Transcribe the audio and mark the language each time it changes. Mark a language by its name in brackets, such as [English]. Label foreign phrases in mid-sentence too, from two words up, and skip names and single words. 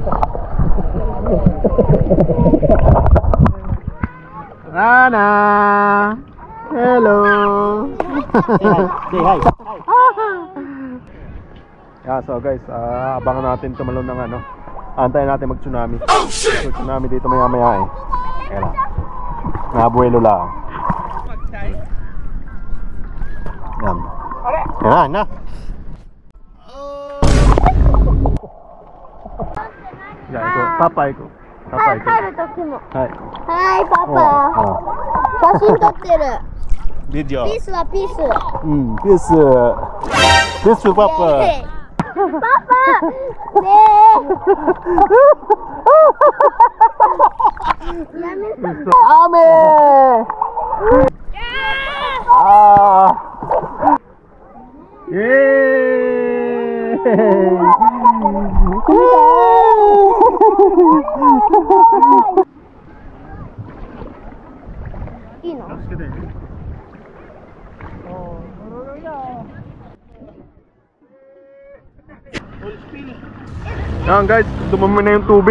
[English] Rana! Hello! Say hi. Yeah, so guys, [Filipino] abangan natin tumalon ng ano. Antayin natin mag-tsunami. So, tsunami dito maya-maya eh. Kaya lang. Nabuelo lang. Yan. Yan na. Yeah, ito. Papa, ito. Papa, ito. [Japanese] 帰る時も。はい。はい、パパ。写真撮ってる。ビデオ。ピースはピース。うん、ピース。ピース、パパ。イエーイパパ。ねえ。やめて。雨。ああ。イエーイ。いいの？ [Filipino] Yan guys, dumami na yung tubig.